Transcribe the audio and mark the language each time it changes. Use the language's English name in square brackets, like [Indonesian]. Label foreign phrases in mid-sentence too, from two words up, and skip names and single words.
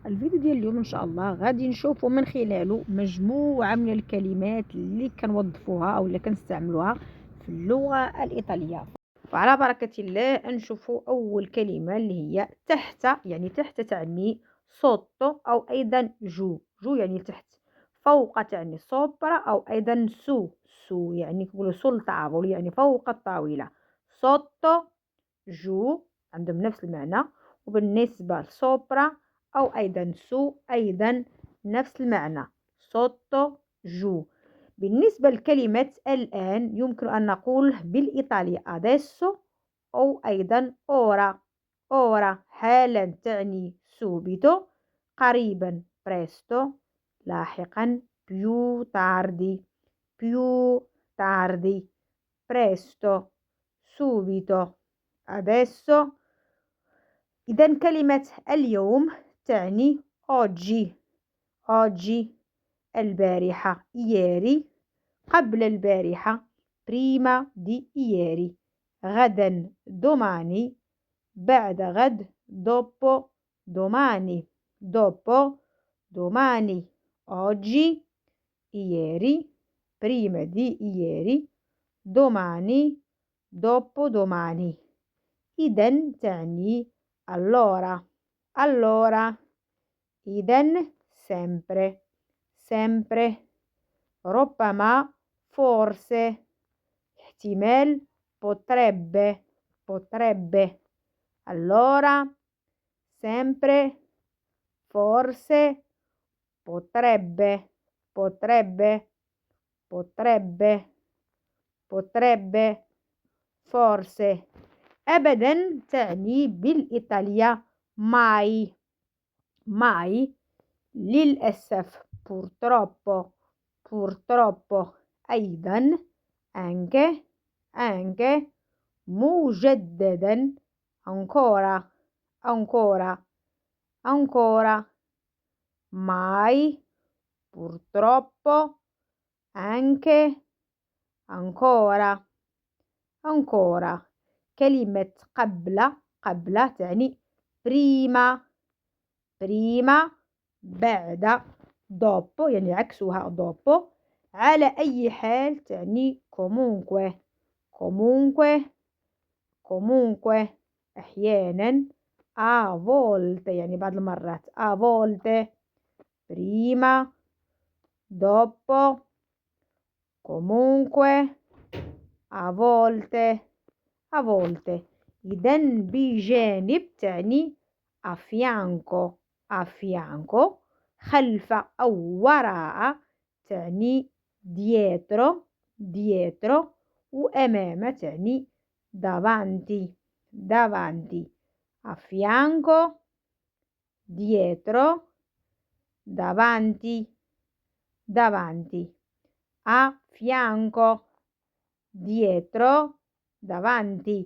[Arabic] الفيديو ديال اليوم إن شاء الله غادي نشوفوا من خلاله مجموعة من الكلمات اللي كنوظفوها أو اللي كنستعملوها في اللغة الإيطالية. فعلى بركة الله نشوفوا أول كلمة اللي هي تحت. يعني تحت تعني sotto أو أيضا جو يعني تحت. فوق تعني sopra أو أيضا سو يعني نقولوا [Italian] sul tavolo [Arabic] يعني فوق الطاولة. sotto جو عندهم نفس المعنى، وبالنسبة لسوبرا أو أيضا سو أيضا نفس المعنى sotto جو. بالنسبة لكلمة الآن يمكن أن نقول بالإيطالية adesso أو أيضا ora حالا تعني subito، قريبا presto، لاحقا [Italian] più tardi presto subito adesso. [Arabic] إذا كلمة اليوم تعني oggi البارحة ieri، قبل البارحة [Italian] prima di ieri، [Arabic] غدا domani، بعد غد [Italian] dopo domani oggi ieri prima di ieri domani dopodomani. [Arabic] إذن تعني allora إذن [Italian] sempre ربما forse احتمال potrebbe allora sempre forse potrebbe forse. [Arabic] أبدا تعني بالإيطالية mai للأسف [Italian] purtroppo أيضا anche مجددا ancora mai purtroppo anche ancora. [Arabic] كلمة قبل تعني prima بعد dopo يعني عكسها dopo. على أي حال تعني comunque أحيانا [Italian] a volte [Arabic] يعني بعض المرات [Italian] a volte prima dopo comunque a volte [Arabic] إذن بجانب تعني [Italian] a fianco [Arabic] خلف أو وراء تعني dietro وأمام تعني [Italian] davanti a fianco dietro davanti a fianco dietro davanti.